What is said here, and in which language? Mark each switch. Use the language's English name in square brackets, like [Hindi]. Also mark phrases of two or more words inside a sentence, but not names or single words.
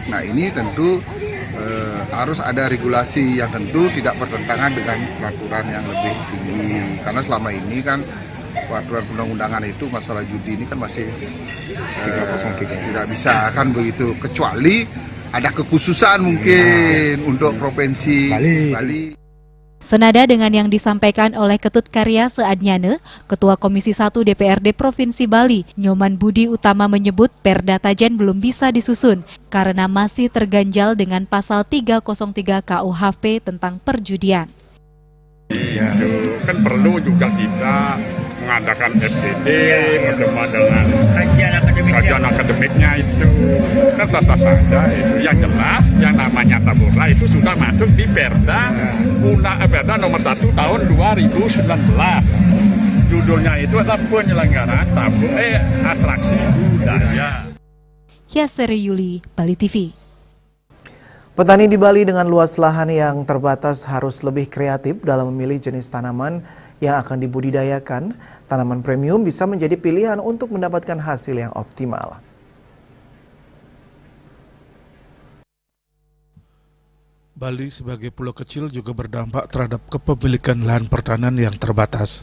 [Indonesian] Nah ini tentu harus ada regulasi yang tentu tidak bertentangan dengan peraturan yang lebih tinggi. Karena selama ini kan peraturan undang-undangan itu masalah judi ini kan masih tidak bisa kan begitu, kecuali ada kekhususan mungkin untuk provinsi Bali. Senada dengan yang disampaikan oleh Ketut Karya Seadnyane, Ketua Komisi 1 DPRD Provinsi Bali, Nyoman Budi Utama menyebut Perda Tajan belum bisa disusun karena masih terganjal dengan pasal 303 KUHP tentang perjudian. Ya, kan perlu juga kita mengadakan FGD bersama dengan kajian akademiknya itu kan sah-sah saja itu. Yang jelas yang namanya tabura itu sudah masuk di Perda Perda nomor 1 tahun 2019. Judulnya itu adalah penyelenggaraan atraksi budaya. Yaseri Yuli, Bali TV. Petani di Bali dengan luas lahan yang terbatas harus lebih kreatif dalam memilih jenis tanaman yang akan dibudidayakan. Tanaman premium bisa menjadi pilihan untuk mendapatkan hasil yang optimal. Bali sebagai pulau kecil juga berdampak terhadap kepemilikan lahan pertanian yang terbatas.